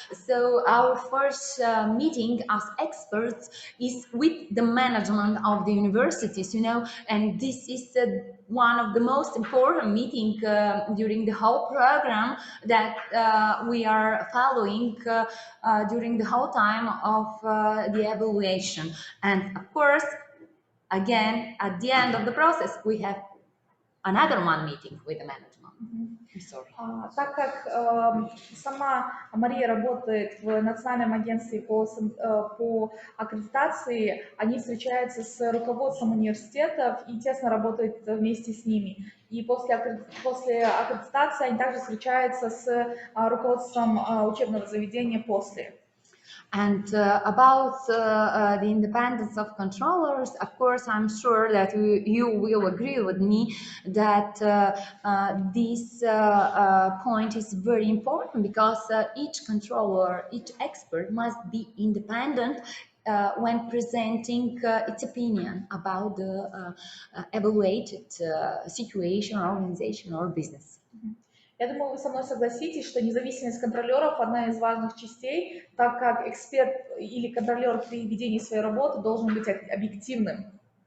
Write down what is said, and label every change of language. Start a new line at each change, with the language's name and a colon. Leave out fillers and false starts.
English: So our first meeting as experts is with the management of the universities, and this is one of the most important meetings during the whole program that we are following during the whole time of the evaluation. And of course, again, at the end of the process, we have another one meeting with the management. I'm sorry.
Russian: Так как сама Мария работает в Национальном агентстве по аккредитации, они встречаются с руководством университетов и тесно работают вместе с ними. И после аккредитации они также встречаются с руководством учебного заведения после.
English: And about the independence of controllers, of course, I'm sure that you will agree with me that this point is very important, because each controller, each expert must be independent when presenting its opinion about the evaluated situation, organization, or business.
Russian: Я думаю, вы со мной согласитесь, что независимость контролеров – одна из важных частей, так как эксперт или контролер при ведении своей работы должен быть объективным.